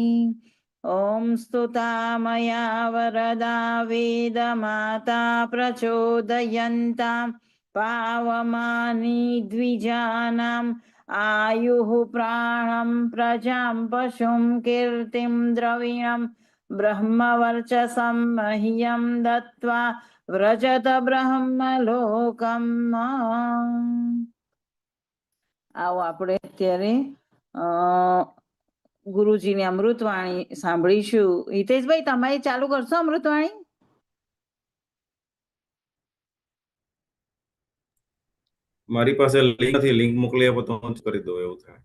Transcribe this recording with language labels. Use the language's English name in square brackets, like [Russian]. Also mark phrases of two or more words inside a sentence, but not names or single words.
[Sanskrit] ॐ स्तुता मया वरदा वेदमाता प्रचोदयन्तां पावमानि द्विजानाम् आयुः प्राणं प्रजां पशुं कीर्तिं द्रविणं ब्रह्मवर्चसं मह्यं दत्त्वा व्रजत બ્રહ્મલોકમ। [Gujarati] આવો આપણે અત્યારે ગુરુજીની અમૃતવાણી સાંભળીશું। હિતેશભાઈ તમારી ચાલુ કરશો અમૃતવાણી? મારી પાસે લિંક નથી, લિંક મોકલી આપો તો હું જ કરી દઉં એવું થાય।